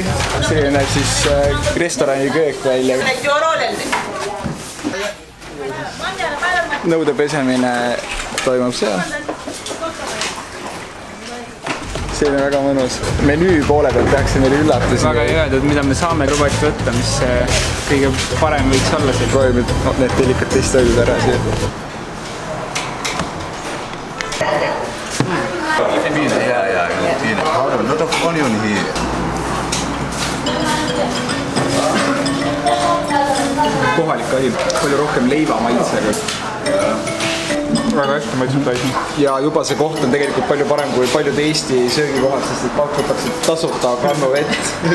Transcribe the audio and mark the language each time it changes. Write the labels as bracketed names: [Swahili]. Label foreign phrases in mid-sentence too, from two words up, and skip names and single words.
[Estonian] See näeb siis restorani köök välja. Nõude pesemine toimub seal. See on väga mõnus. Menüü poole pealt tehakse meile üllatusi. Väga ei öeldud, mida me saame lubati võtta, mis kõige parem võiks olla siin. Proovime need delikatest toidud ära siia. [English] A lot of onion here. [Estonian] Kohalik asi, palju rohkem leiva maitsega. Väga hästi maitseb täisi. Ja juba see koht on tegelikult palju parem kui paljud Eesti söögikohad, sest et pakutakse tasuta kannuvett.